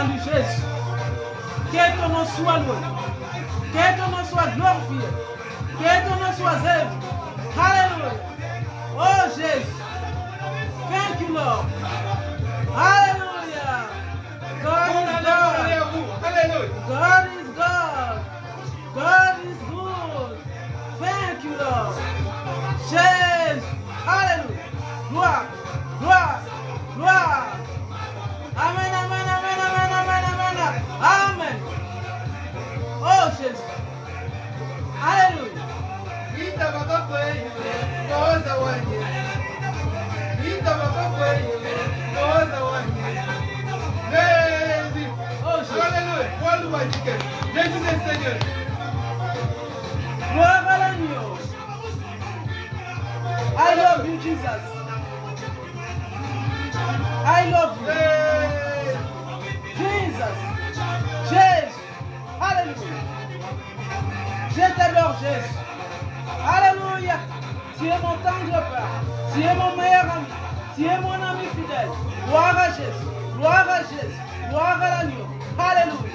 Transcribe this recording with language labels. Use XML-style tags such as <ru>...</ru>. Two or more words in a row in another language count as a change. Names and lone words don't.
<fr>Jésus. Que ton nom soit loué. Que ton nom soit glorifié. Que ton nom soit élevé. Alléluia. Oh Jésus.</fr> <en>Thank you, Lord. Hallelujah. God is God.</en> <fr>Alléluia.</fr> <en>God is God. God is good. Thank you, Lord.</en> <fr>Jésus. Alléluia. Gloire. Gloire. Gloire. Amen, amen, amen, amen, amen, amen. Amen. Oh Jésus. Alléluia. Ita baba kweye, koza wanye. Ita baba kweye, koza wanye. Jésus. Oh Jésus. Alléluia. Paul Wajike. Jésus est Seigneur. Gloire à l'agneau.</fr> <en>I love you, Jesus. I love you. Jesus.</en> <fr>Jésus. Alléluia. Je t'adore, Jésus. Alléluia. Tu es mon tendre Père. Tu es mon meilleur ami. Tu es mon ami fidèle. Gloire à Jésus. Gloire à Jésus. Gloire à l'agneau. Alléluia.</fr>